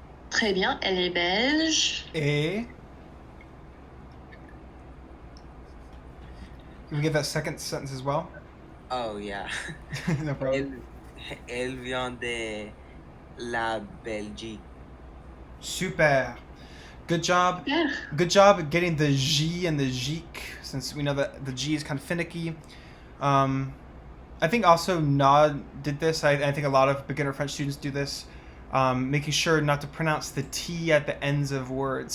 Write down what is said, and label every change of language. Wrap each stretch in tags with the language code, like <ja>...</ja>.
<fr>Très bien, elle est belge. Et</fr> <en>can we get that second sentence as well? Oh yeah. No problem.</en> <fr>Elle vient de la Belgique.</fr> <en>Super. Good job. Yeah. Good job at getting the J and the Jik, since we know that the G is kind of finicky. I think also Nod did this. I think a lot of beginner French students do this, making sure not to pronounce the T at the ends of words.</en>